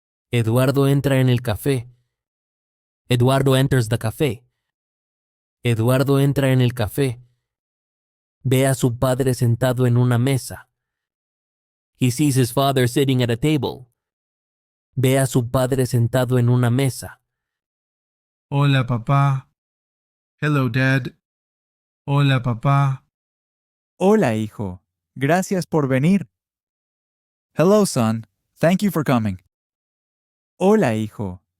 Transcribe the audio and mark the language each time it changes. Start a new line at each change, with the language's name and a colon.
Spanish: Eduardo entra en el café.
English: Eduardo enters the café.
Spanish: Eduardo entra en el café. Ve a su padre sentado en una mesa.
English: He sees his father sitting at a table.
Spanish: Ve a su padre sentado en una mesa. Hola, papá.
English: Hello, Dad.
Spanish: Hola, papá. Hola, hijo. Gracias por venir.
English: Hello, son. Thank you for coming.
Spanish: Hola, hijo.